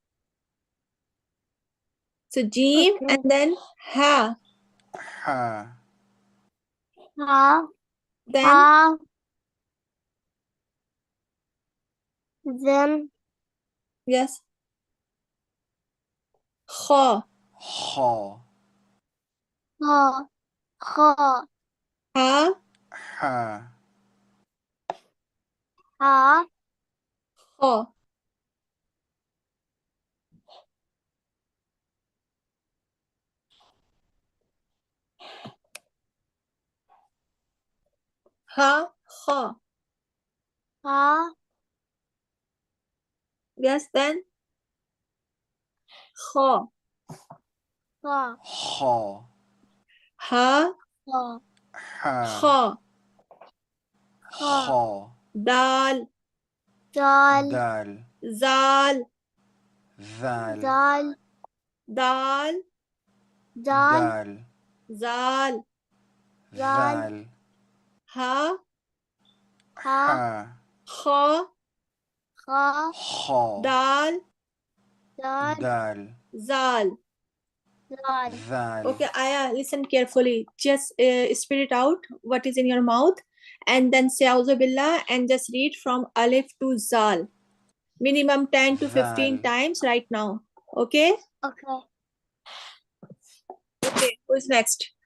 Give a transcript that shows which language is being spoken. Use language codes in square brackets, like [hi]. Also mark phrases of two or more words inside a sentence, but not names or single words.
[en] So Jim Okay. and then Ha. Ha. Ha, Then ha, then yes. Kha. Kha. Ha. Ha. Ha. Ha. Ha. Kha. Ha. Kha. Ha. Yes, then Kha. Ha. Kha. Ha. Ha. Ha. Kha. Ha. Kha. Dal. Dal. Dal. Zal. Zal. Dal. Dal. Dal. Dal. Zal. Zal. Ha. Ha. Ha. Kha. Ha. Kha. Dal. Dal. Dal. Zal. Dal. Zal. Okay, Aya, listen carefully. Just spit it out what is in your mouth and then say [ar] أعوذ بالله [en] and just read from Alif to Zal. Minimum 10 to 15 Zal. times right now. Okay? Okay. Okay, who's next?